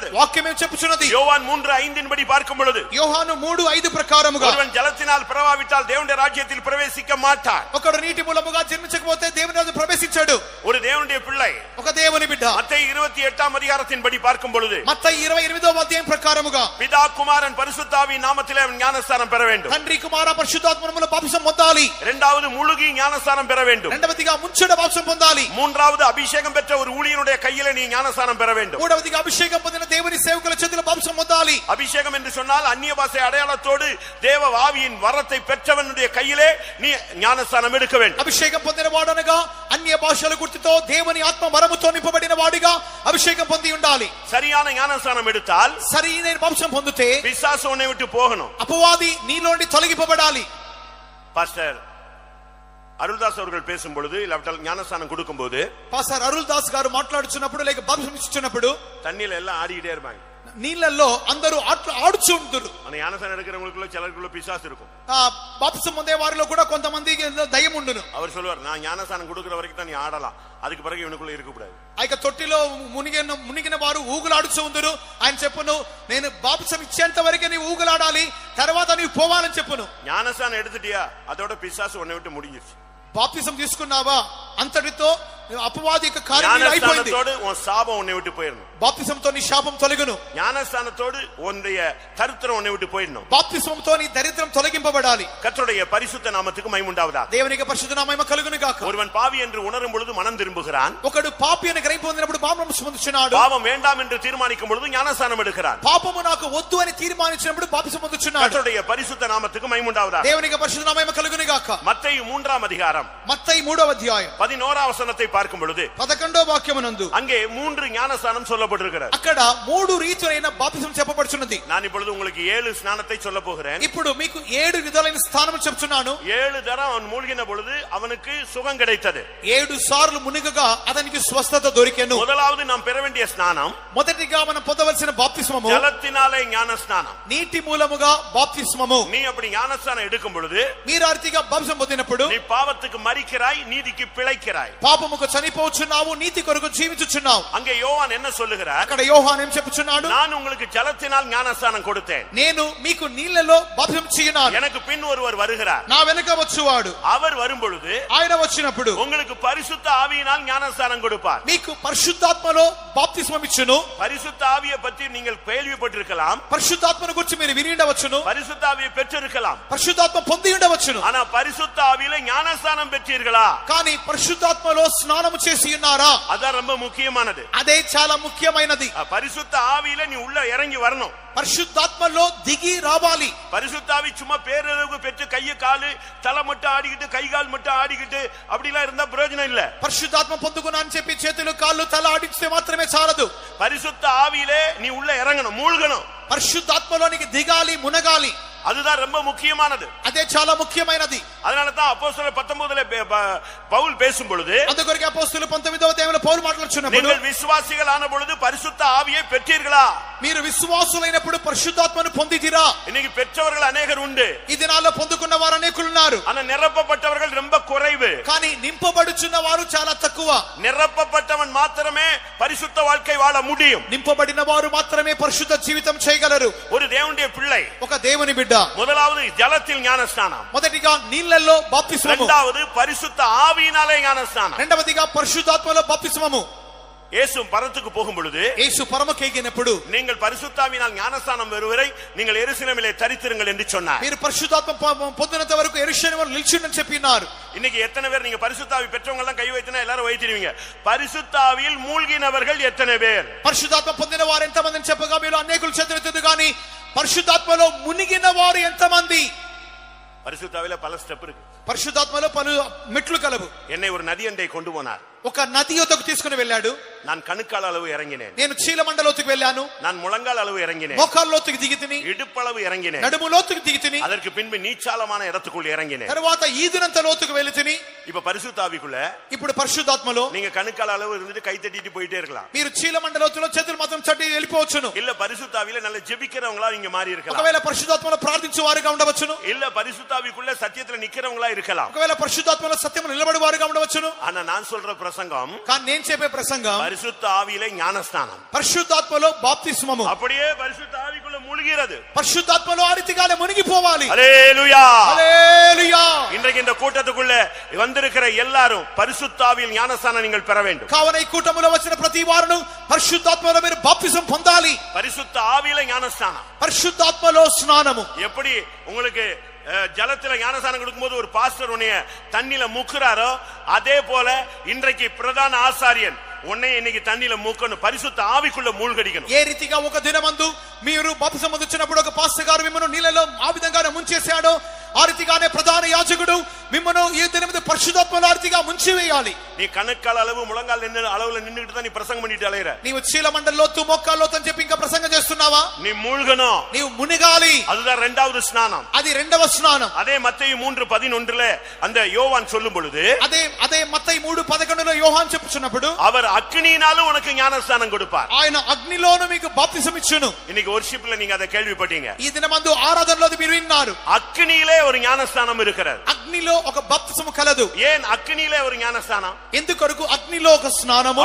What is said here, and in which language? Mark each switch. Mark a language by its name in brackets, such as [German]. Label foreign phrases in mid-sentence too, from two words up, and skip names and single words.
[Telugu] వాక్యం ఏం చెప్పుచున్నది? [Tamil] யோவான் 3:5 படி பார்க்கும் பொழுது [Telugu] యోహాను 3:5 ప్రకారముగా [Tamil] ஒருவன் ஜலத்தினால் பிறவாவிட்டால் தேவனுடைய ராஜ்யத்தில் பிரவேசிக்க மாட்டான். [Telugu] ఒకడు నీటి మూలముగా జన్మించకపోతే దేవుని రాజ్యం ప్రవేశించాడు. [Tamil] ஒரு தேவனுடைய பிள்ளை [Telugu] ఒక దేవుని బిడ్డ [Tamil] மத்தேயு [Telugu] 28వ అధ్యాయం [Tamil] படி பார்க்கும் பொழுது [Telugu] మత్తయి 28వ అధ్యాయం ప్రకారముగా [Tamil] பிதா குமாரன் பரிசுத்த ஆவியின் நாமத்திலே அவன் ஞானஸ்நானம் பெற வேண்டும். [Telugu] తండ్రి కుమార పరిశుద్ధాత్మముల బాప్తిసం పొందాలి. [Tamil] இரண்டாவது முழுகி ஞானஸ்நானம் பெற வேண்டும். [Telugu] రెండవదిగా ముంచెడ బాప్తిసం పొందాలి. [Tamil] மூன்றாவது அபிஷேகம் பெற்ற ஒரு ஊழியனுடைய கையிலே நீ ஞானஸ்நானம் பெற வேண்டும். [Telugu] మూడవదిగా అభిషేకం పొందిన దేవుని సేవకుల చేతిలో బాప్తిసం పొందాలి. [Tamil] அபிஷேகம் என்று சொன்னால் அந்நிய பாஷை அடையாளத்தோடு தேவ ஆவியின் வரத்தை பெற்றவனுடைய கையிலே நீ ஞானஸ்நானம் எடுக்க வேண்டும். [Telugu] అభిషేకం పొందిన వాడనగా అన్య భాషల గుర్తుతో దేవుని ఆత్మ వరముతో నింపబడిన వాడిగా అభిషేకం పొంది ఉండాలి. [Tamil] சரியான ஞானஸ்நானம் எடுத்தால் [Telugu] సరైన బాప్తిసం పొందితే [Tamil] பிசாசு உன்னை விட்டு போகணும். [Telugu] అపవాది నీలోండి తొలగిపోబడాలి. [Tamil] பாஸ்டர் அருள்தாஸ் அவர்கள் பேசும் பொழுது இல்லாவிட்டால் ஞானஸ்நானம் கொடுக்கும் போது [Telugu] పాస్టర్ అరుల్ దాస్ గారు మాట్లాడుచున్నప్పుడు లేక బాప్తిసం ఇచ్చుచున్నప్పుడు [Tamil] தண்ணியில எல்லாம் ஆடிக்கிட்டே இருப்பாங்க. [Telugu] నీళ్ళల్లో అందరూ ఆడుచు ఉంటారు. [Tamil] அந்த ஞானஸ்நானம் எடுக்கிறவங்களுக்குள்ள சிலருக்குள்ள பிசாசு இருக்கும். [Telugu] బాప్తిసం పొందే వారిలో కూడా కొంతమందికి దయ్యం ఉండును. [Tamil] அவர் சொல்லுவார், நான் ஞானஸ்நானம் கொடுக்கிற வரைக்கும் தான் நீ ஆடலாம், அதுக்கு பிறகு இவனுக்குள்ள இருக்க கூடாது. [Telugu] ఆ యొక్క తొట్టిలో మునిగిన వారు ఊగులాడుచు ఉందరు. ఆయన చెప్పును, నేను బాప్తిసం ఇచ్చేంత వరకే నీవు ఊగులాడాలి, తర్వాత నీవు పోవాలని చెప్పును. [Tamil] ஞானஸ்நானம் எடுத்துட்டியா, அதோட பிசாசு உன்னை விட்டு முடிஞ்சிருச்சு. [Telugu] బాప్తిసం తీసుకున్నావా, అంతటితో అపవాది యొక్క కార్యం అయిపోయింది. [Tamil] ஞானஸ்நானத்தோடு உன் சாபம் உன்னை விட்டு போயிடணும். [Telugu] బాప్తిసంతో నీ శాపం తొలగును. [Tamil] ஞானஸ்நானத்தோடு உன்னுடைய தரித்திரம் உன்னை விட்டு போயிடணும். [Telugu] బాప్తిసంతో నీ దరిద్రం తొలగింపబడాలి. [Tamil] கர்த்தருடைய பரிசுத்த நாமத்துக்கு மகிமை உண்டாவதாக. [Telugu] దేవునికి పరిశుద్ధ నామము కలుగును గాక. [Tamil] ஒருவன் பாவி என்று உணரும் பொழுது மனம் திரும்புகிறான். [Telugu] ఒకడు పాపి అని గ్రహింపు పొందినప్పుడు బాప్తిసం పొందుచున్నాడు. [Tamil] பாவம் வேண்டாம் என்று தீர்மானிக்கும் பொழுது ஞானஸ்நானம் எடுக்கிறான். [Telugu] పాపము నాకు వద్దు అని తీర్మానించినప్పుడు బాప్తిసం పొందుచున్నాడు. [Tamil] கர்த்தருடைய பரிசுத்த நாமத்துக்கு மகிமை உண்டாவதாக. [Telugu] దేవునికి పరిశుద్ధ నామము కలుగును గాక. மத்தேயு 3వ అధ్యాయం మత్తయి 3వ అధ్యాయం [Tamil] 11వ వచనத்தை பார்க்கும் பொழுது [Telugu] 11వ వాక్యమునందు [Tamil] அங்கே 3 ஞானஸ்நானம் சொல்லப்பட்டிருக்கிறது. [Telugu] అక్కడ 3 రీతులైన బాప్తిసం చెప్పబడుచున్నది. [Tamil] நான் இப்பொழுது உங்களுக்கு 7 ஸ்நானத்தை சொல்ல போகிறேன். [Telugu] ఇప్పుడు మీకు 7 విధాలైన స్థానములు చెప్తున్నాను. [Tamil] 7 தரம் அவன் மூழ்கின பொழுது அவனுக்கு சுகம் கிடைத்தது. [Telugu] 7 సార్లు మునిగగా అతనికి స్వస్థత దొరికెను. [Tamil] முதலாவது நாம் பெற வேண்டிய ஸ்நானம், [Telugu] మొదటిగా మనం పొందవలసిన బాప్తిస్మము [Tamil] ஜலத்தினாலே ஞானஸ்நானம். [Telugu] నీటి మూలముగా బాప్తిస్మము. [Tamil] நீ அப்படி ஞானஸ்நானம் எடுக்கும் பொழுது [Telugu] మీరు అర్తిగా బాప్తిసం పొందినప్పుడు [Tamil] நீ பாவத்துக்கு மரிக்கிறாய், நீதிக்கு பிழைக்கிறாய். [Telugu] పాపముకు చనిపోచున్నావు, నీతి కొరకు జీవించుచున్నావు. [Tamil] அங்கே யோவான் என்ன சொல்லுகிறார்? [Telugu] అక్కడ యోహాను ఏం చెప్పుచున్నాడు? [Tamil] நான் உங்களுக்கு ஜலத்தினால் ஞானஸ்நானம் கொடுத்தேன், [Telugu] నేను మీకు నీళ్లలో బాప్తిసం చేయనాను, [Tamil] எனக்கு பின் ஒருவர் வருகிறார், [Telugu] నా వెనుక వచ్చువాడు. [Tamil] அவர் வரும்பொழுது [Telugu] ఆయన వచ్చినప్పుడు [Tamil] உங்களுக்கு பரிசுத்த ஆவியினால் ஞானஸ்நானம் கொடுப்பார். [Telugu] మీకు పరిశుద్ధాత్మలో బాప్తిస్మం ఇచ్చును. [Tamil] பரிசுத்த ஆவியை பற்றி நீங்கள் கேள்விப்பட்டிருக்கலாம், [Telugu] పరిశుద్ధాత్మను గురించి మీరు విని ఉండవచ్చును, [Tamil] பரிசுத்த ஆவியை பெற்றிருக்கலாம். [Telugu] పరిశుద్ధాత్మ పొంది ఉండవచ్చును. [Tamil] ஆனா பரிசுத்த ஆவியில ஞானஸ்நானம் பெற்றீர்களா? [Telugu] కానీ పరిశుద్ధాత్మలో స్నానము చేసి ఉన్నారా? [Tamil] அதான் ரொம்ப முக்கியமானது. [Telugu] అదే చాలా ముఖ్యమైనది. [Tamil] பரிசுத்த ஆவியில நீ உள்ள இறங்கி வரணும். [Telugu] పరిశుద్ధాత్మలో దిగి రావాలి. [Tamil] பரிசுத்த ஆவி சும்மா பேரளவுக்கு பெற்று கையை காலு தலை மட்டும் ஆடிக்கிட்டு கை கால் மட்டும் ஆடிக்கிட்டு அப்படிலாம் இருந்தா பிரயோஜனம் இல்ல. [Telugu] పరిశుద్ధాత్మ పొందుకున్నా అని చెప్పి చేతులు కాళ్ళు తల ఆడిస్తే మాత్రమే చాలదు. [Tamil] பரிசுத்த ஆவியிலே நீ உள்ள இறங்கணும், மூழ்கணும். [Telugu] పరిశుద్ధాత్మలోనికి దిగాలి, మునగాలి. [Tamil] அதுதான் ரொம்ப முக்கியமானது. [Telugu] అదే చాలా ముఖ్యమైనది. [Tamil] அதனால தான் அப்போஸ்தலர் 19 பவுல் பேசும் பொழுது, [Telugu] అందుకొరకు అపోస్తలులు 19వ అధ్యాయంలో పౌలు మాట్లాడుచున్నప్పుడు, [Tamil] நீங்கள் விசுவாசிகள் ஆன பொழுது பரிசுத்த ஆவியை பெற்றீர்களா? [Telugu] మీరు విశ్వాసులైనప్పుడు పరిశుద్ధాత్మను పొందితిరా? [Tamil] இன்னைக்கு பெற்றவர்கள் அநேகர் உண்டு, [Telugu] ఈ దినాల్లో పొందుకున్న వారు అనేకులు ఉన్నారు. [Tamil] ஆனா நிரப்பப்பட்டவர்கள் ரொம்ப குறைவு. [Telugu] కానీ నింపబడుచున్న వారు చాలా తక్కువ. [Tamil] நிரப்பப்பட்டவன் மாத்திரமே பரிசுத்த வாழ்க்கை வாழ முடியும். [Telugu] నింపబడిన వారు మాత్రమే పరిశుద్ధ జీవితం చేయగలరు. [Tamil] ஒரு தேவனுடைய பிள்ளை [Telugu] ఒక దేవుని బిడ్డ [Tamil] முதலாவது ஜலத்தில் ஞானஸ்நானம், [Telugu] మొదటిగా నీళ్లలో బాప్తిస్మము, [Tamil] இரண்டாவது பரிசுத்த ஆவியினாலே ஞானஸ்நானம், [Telugu] రెండవదిగా పరిశుద్ధాత్మలో బాప్తిస్మము. [Tamil] இயேசு பரத்துக்கு போகும் பொழுது, [Telugu] యేసు పరమకెగినప్పుడు, [Tamil] நீங்கள் பரிசுத்தாவினால் ஞானஸ்நானம் பெறுவரை நீங்கள் எருசலேமிலே தரித்திருங்கள் என்று சொன்னார். [Telugu] మీరు పరిశుద్ధాత్మ పొందినంత వరకు యెరూషలేములో నిల్చుండని చెప్పినారు. [Tamil] இன்னைக்கு எத்தனை பேர் நீங்க பரிசுத்தாவி பெற்றவங்க எல்லாம் கை வைத்தினா எல்லாரும் வைத்திருவீங்க. பரிசுத்தாவியில் மூழ்கினவர்கள் எத்தனை பேர்? [Telugu] పరిశుద్ధాత్మ పొందిన వారు ఎంతమందిని చెప్పగా మీరు అనేకులు చేతులెత్తదు కానీ పరిశుద్ధాత్మలో మునిగిన వారు ఎంతమంది? [Tamil] பரிசுத்தாவில பல ஸ்டெப் இருக்கு. [Telugu] పరిశుద్ధాత్మలో పలు మెట్లు కలవు. [Tamil] என்னை ஒரு நதி அண்டை கொண்டு போனார். [Telugu] ఒక నది యొద్దకు తీసుకుని వెళ్ళాడు. [Tamil] நான் கணுக்கால் அளவு இறங்கினேன். [Telugu] నేను చీలమండలోతుకు వెళ్ళాను. [Tamil] நான் முழங்கால் அளவு இறங்கினேன். [Telugu] మోకాల్లోతుకు దిగితిని. [Tamil] இடுப்பளவு இறங்கினேன். [Telugu] నడుములోతుకు దిగితిని. [Tamil] அதற்கு பின்பு நீச்சாலமான இடத்துக்குள் இறங்கினேன். [Telugu] తర్వాత ఈదునంత లోతుకు వెళితిని. [Tamil] இப்ப பரிசுத்தாவிக்குள்ள [Telugu] ఇప్పుడు పరిశుద్ధాత్మలో [Tamil] நீங்க கணுக்கால் அளவு இருந்துட்டு கை தட்டிட்டு போயிட்டே இருக்கலாம். [Telugu] మీరు చీలమండలోతులో చేతులు మాత్రం చట్టి వెళ్ళిపోవచ్చును. [Tamil] இல்ல பரிசுத்தாவில நல்ல ஜெபிக்கிறவங்களா நீங்க மாறி இருக்கலாம். [Telugu] ఒకవేళ పరిశుద్ధాత్మలో ప్రార్థించే వారుగా ఉండవచ్చును. [Tamil] இல்ல பரிசுத்தாவிக்குள்ள சத்தியத்துல நிக்கிறவங்களா இருக்கலாம். [Telugu] ఒకవేళ పరిశుద్ధాత్మలో సత్యమును నిలబడి వారుగా ఉండవచ్చును. [Tamil] ஆனா நான் சொல்ற பிரசங்கம், [Telugu] కానీ నేను చెప్పే ప్రసంగం [Tamil] பரிசுத்த ஆவியிலே ஞானஸ்நானம், [Telugu] పరిశుద్ధాత్మలో బాప్తిస్మము. [Tamil] அப்படியே பரிசுத்த ஆவிக்குள்ள மூழ்கிறது. [Telugu] పరిశుద్ధాత్మలో ఆ రీతిగానే మునిగిపోవాలి. [Tamil] ஹல்லேலூயா, [Telugu] హల్లెలూయా. [Tamil] இன்றைக்கு இந்த கூட்டத்துக்குள்ள வந்திருக்கிற எல்லாரும் பரிசுத்த ஆவியில் ஞானஸ்நானம் நீங்கள் பெற வேண்டும். [Telugu] కావున ఈ కూటములో వచ్చిన ప్రతి వారును పరిశుద్ధాత్మలో మీరు బాప్తిసం పొందాలి. [Tamil] பரிசுத்த ஆவியில ஞானஸ்நானம். [Telugu] పరిశుద్ధాత్మలో స్నానము. [Tamil] எப்படி உங்களுக்கு ஜலத்துல ஞானஸ்நானம் கொடுக்கும்போது ஒரு பாஸ்டர் உன்னைய தண்ணில முக்குறாரோ, அதே போல இன்றைக்கு பிரதான ஆசாரியன் உன்னை இன்னைக்கு தண்ணில மூக்கணும், பரிசுத்த ஆவிக்குள்ள மூழ்கடிக்கணும். [Telugu] ఏ రీతిగా ఒక దినమందు మీరు బాప్తిసం పొందుచున్నప్పుడు ఒక పాస్టర్ గారు మిమ్మల్ని నీళ్ళలో ఆ విధంగానే ముంచేశాడో, ఆ రీతిగానే ప్రధాన యాజకుడు మిమ్మల్ని ఈ దినమందు పరిశుద్ధాత్మలో ఆ రీతిగా ముంచివేయాలి. [Tamil] நீ கணக்கால் அளவு முழங்கால் அளவுல நின்னுகிட்டு தான் நீ பிரசங்கம் பண்ணிட்டு அலையற. [Telugu] నీవు చీలమండలోతు మోకాల్లోతు అని చెప్పి ఇంకా ప్రసంగం చేస్తున్నావా? [Tamil] நீ மூழ்கணும், [Telugu] నీవు మునిగాలి. [Tamil] அதுதான் இரண்டாவது ஸ்நானம். [Telugu] అది రెండవ స్నానం. [Tamil] அதே மத்தேயு 3:11 அந்த யோவான் சொல்லும் பொழுது, [Telugu] అదే మత్తయి 3:11లో యోహాను చెప్పుచున్నప్పుడు, [Tamil] அவர் அக்னியினாலும் உனக்கு ஞானஸ்நானம் கொடுப்பார். [Telugu] ఆయన అగ్నిలోను మీకు బాప్తిసం ఇచ్చును. [Tamil] இன்னைக்கு வொர்ஷிப்ல நீங்க அதை கேள்விப்பட்டீங்க. [Telugu] ఈ దినమందు ఆరాధనలో మీరు విన్నారు. [Tamil] அக்னியிலே ஒரு ஞானஸ்நானம் இருக்கிறது. [Telugu] అగ్నిలో ఒక బాప్తిసము కలదు. [Tamil] ஏன் அக்னியிலே ஒரு ஞானஸ்நானம்? [Telugu] ఎందుకొరకు అగ్నిలో ఒక స్నానము?